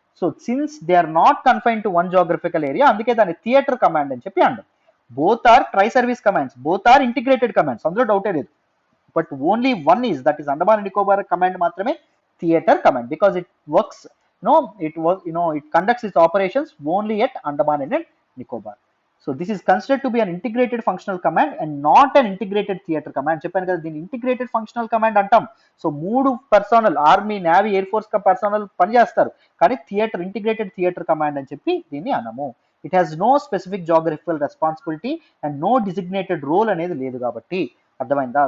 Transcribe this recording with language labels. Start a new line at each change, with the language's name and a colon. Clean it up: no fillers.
English: so since they are not confine to one geographical area,
Telugu: అందుకే దాన్ని theatre command అని చెప్పి అంటారు.
English: both are tri service commands, both are integrated commands,
Telugu: అందులో డౌటే లేదు.
English: But only one is, that is Andaman and Nicobar command మాత్రమే theatre command, because it works it conducts its operations only at Andaman and Nicobar. So this is considered to be an integrated functional command and not an integrated theater command.
Telugu: చెప్పాను కదా దీన్ని integrated functional command అంటాం. So 3 personal army, navy, air force personal పనిచేస్తారు, కానీ integrated theatre command అని చెప్పి దీన్ని అనము.
English: it has no specific geographical responsibility and no designated role
Telugu: అనేది లేదు కాబట్టి. అర్థమైందా?